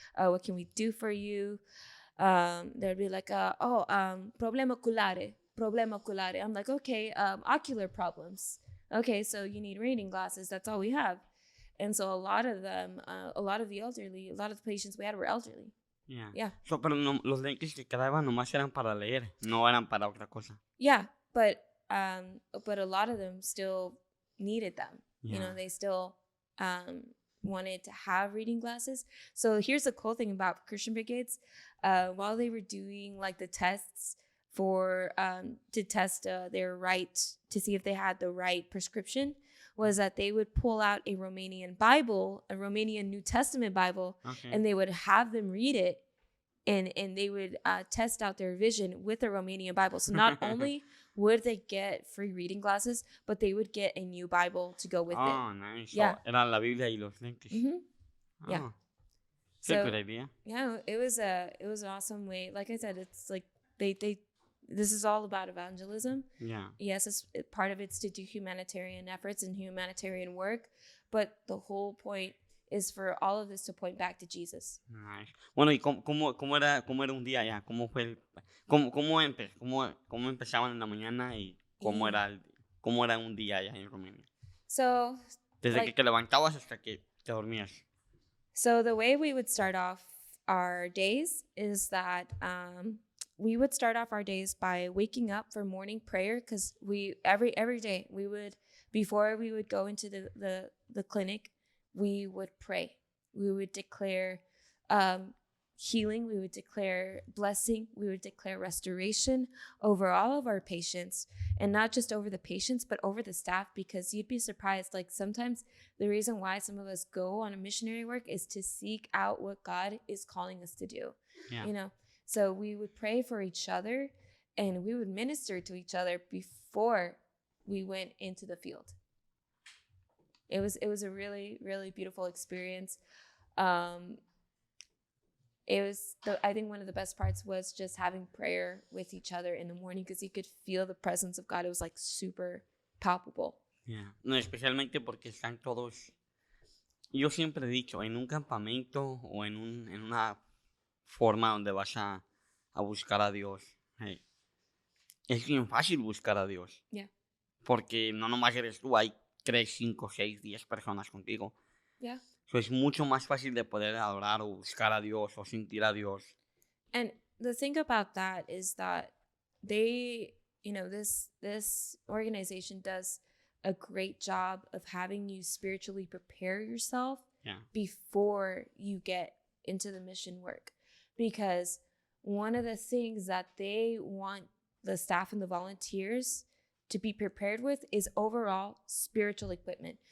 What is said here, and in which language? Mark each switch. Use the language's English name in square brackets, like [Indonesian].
[English] What can we do for you? They'd be like [Romanian] problema oculare. [English] I'm like, okay, ocular problems. Okay, so you need reading glasses. That's all we have. And so a lot of them, a lot of the elderly, a lot of the patients we had were elderly. Yeah. [Spanish] So, pero no, los lentes que quedaban nomás eran para leer, no eran para otra cosa. [English] Yeah, but a lot of them still needed them. Yeah. They still wanted to have reading glasses. So here's the cool thing about Christian Brigades. While they were doing like the tests for to test their right to see if they had the right prescription, was that they would pull out a Romanian Bible, a Romanian New Testament Bible, and they would have them read it, and they would test out their vision with a Romanian Bible. So not only would they get free reading glasses, but they would get a new Bible to go with it. Oh, nice. Yeah. [Spanish] So, era la Biblia y los lentes. [English] Mm-hmm. Yeah. So, good idea. Yeah, it was an awesome way. Like I said, it's like this is all about evangelism. Yeah. Yes, part of it's to do humanitarian efforts and humanitarian work, but the whole point is for all of this to point back to Jesus. Nice. [Spanish] Bueno, ¿y cómo era un día allá? ¿Cómo fue cómo empezaban en la mañana y cómo era un día allá en Romania? [English] So, [Spanish] desde que te levantabas hasta que te dormías. [English] So the way we would start off our days is that we would start off our days by waking up for morning prayer, because we every day we would, before we would go into the clinic, we would pray. We would declare healing. We would declare blessing. We would declare restoration over all of our patients, and not just over the patients, but over the staff, because you'd be surprised. Like sometimes the reason why some of us go on a missionary work is to seek out what God is calling us to do. Yeah. So we would pray for each other, and we would minister to each other before we went into the field. It was a really, really beautiful experience. I think one of the best parts was just having prayer with each other in the morning, because you could feel the presence of God. It was like super palpable. Yeah. [Spanish] No, especialmente porque están todos. Yo siempre he dicho, en un campamento o en una forma donde vas a buscar a Dios, es bien fácil buscar a Dios. [English] Yeah. [Spanish] Porque no nomás eres tú, hay 3, 5, 6, 10 personas contigo. [English] Yeah. [Spanish] So es mucho más fácil de poder adorar o buscar a Dios o sentir a Dios. [English] And the thing about that is that they, this organization does a great job of having you spiritually prepare yourself before you get into the mission work. Because one of the things that they want the staff and the volunteers to be prepared with is overall spiritual equipment.